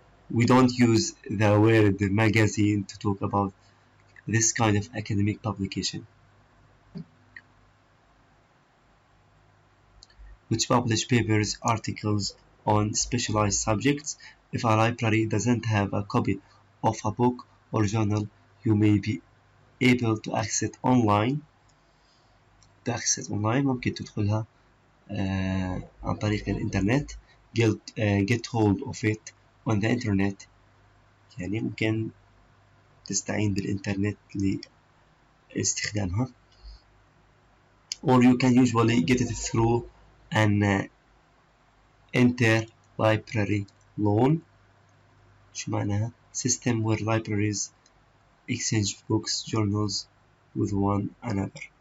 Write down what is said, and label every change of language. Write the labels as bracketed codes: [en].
[en] We don't use the word magazine to talk about this kind of academic publication, which publish papers, articles on specialized subjects. If a library doesn't have a copy of a book or journal, you may be able to access online. [ar] ممكن تدخلها عن طريق الإنترنت. [en] Get hold of it on the internet. [ar] يعني ممكن تستعين بالإنترنت لاستخدامها. [en] Or you can usually get it through an inter-library loan. [ar] شو معناها؟ [en] System where libraries exchange books, journals with one another.